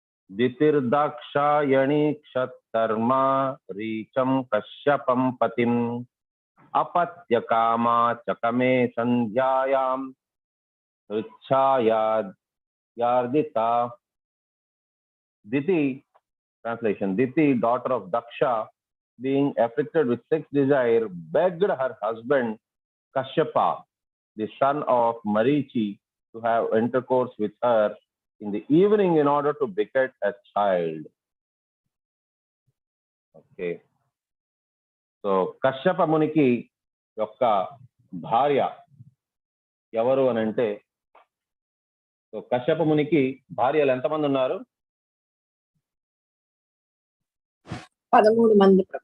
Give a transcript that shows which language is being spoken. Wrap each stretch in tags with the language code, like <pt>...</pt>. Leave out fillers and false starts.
<sa>దితిర్దాక్షాయణి క్షత్తర్మా రీచం కశ్యపం పతిం అపత్యకామా చకమే సంధ్యాయాం ృచ్ఛాయార్దిత.</sa> <en>Diti, translation, Diti, daughter of Daksha, being afflicted with sex desire, begged her husband Kashyapa, the son of Marichi, to have intercourse with her in the evening in order to beget a child. Okay.</en> <te>So Kashyapa Muniki యొక్క భార్య ఎవరు అని అంటే, so Kashyapa మునికి భార్యలు ఎంతమంది ఉన్నారు? 13 మంది.</te>